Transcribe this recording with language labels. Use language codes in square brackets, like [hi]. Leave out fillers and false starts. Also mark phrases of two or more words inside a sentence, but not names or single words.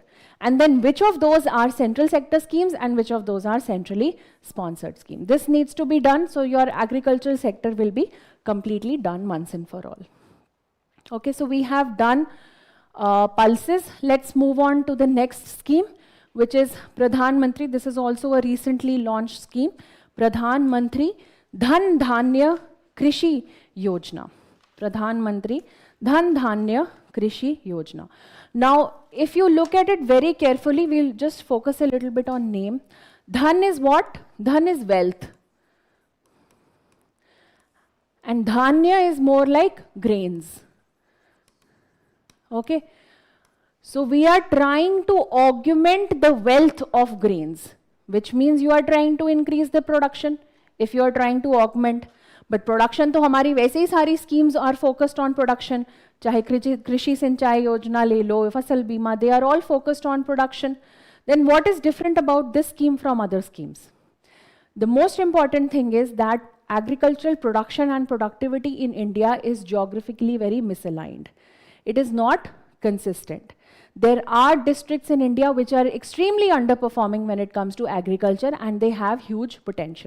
[en] And then which of those are central sector schemes and which of those are centrally sponsored schemes? This needs to be done, so your agricultural sector will be completely done once and for all. Okay, so we have done pulses. Let's move on to the next scheme, which is Pradhan Mantri. This is also a recently launched scheme. Pradhan Mantri Dhan Dhanya Krishi Yojana. Pradhan Mantri Dhan Dhanya Krishi Yojana. Now, if you look at it very carefully, we'll just focus a little bit on name. Dhan is what? Dhan is wealth. And Dhanya is more like grains. Okay. So we are trying to augment the wealth of grains, which means you are trying to increase the production if you are trying to augment. But production [hi] तो हमारी वैसे ही सारी [en] schemes are focused on production. [hi] चाहे कृषि सिंचाई योजना ले लो, फसल बीमा, [en] they are all focused on production. Then what is different about this scheme from other schemes? The most important thing is that agricultural production and productivity in India is geographically very misaligned. It is not consistent. There are districts in India which are extremely underperforming when it comes to agriculture, and they have huge potential.